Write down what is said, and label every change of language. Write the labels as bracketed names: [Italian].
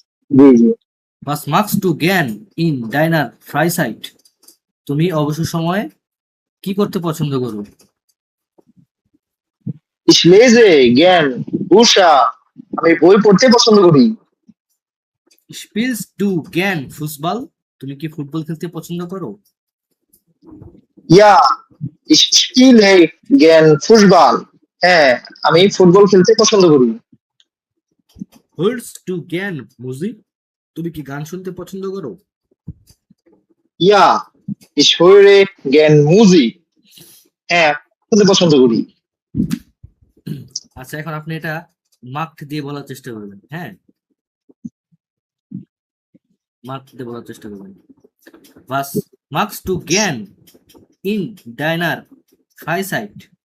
[Bangla] G G. [German] was machst du gern in deiner Freizeit, [Bangla] তুমি অবসর সময়ে কি করতে পছন্দ করো? [German] ich lese gern Bücher, [Bangla] আমি বই পড়তে পছন্দ করি। [German] spielst du gern ফুটবল? [Bangla] তুমি কি ফুটবল খেলতে পছন্দ করো? [German] Ja, ich spiele gern Fußball. [Bangla] হ্যাঁ, আমি ফুটবল খেলতে পছন্দ করি। [German] hörst du gern Musik? [Bangla] তুমি কি গান শুনতে পছন্দ করো? [German] Ja, ich höre gern Musik. [Bangla] হ্যাঁ, শুনতে পছন্দ করি। আচ্ছা, এখন আপনি এটা মার্কড দিয়ে বলার চেষ্টা করবেন। হ্যাঁ, মার্কড দিয়ে বলার চেষ্টা করবেন। [German] Was magst du gern in deiner Freizeit?